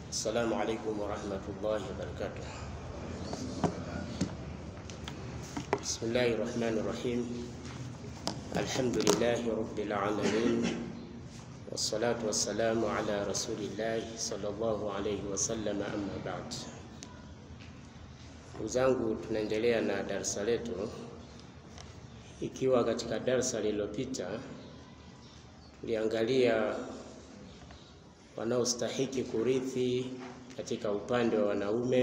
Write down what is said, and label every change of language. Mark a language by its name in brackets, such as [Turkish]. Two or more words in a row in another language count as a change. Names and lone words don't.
[Arabic] السلام عليكم ورحمة الله وبركاته. بسم الله الرحمن الرحيم. الحمد لله رب العالمين، والصلاة والسلام على رسول الله صلى الله عليه وسلم. أما بعد. [Swahili] Uzangu, tunaendelea na darasa letu, ikiwa katika darasa lililopita tuliangalia wanaostahiki kurithi katika upande wa wanaume.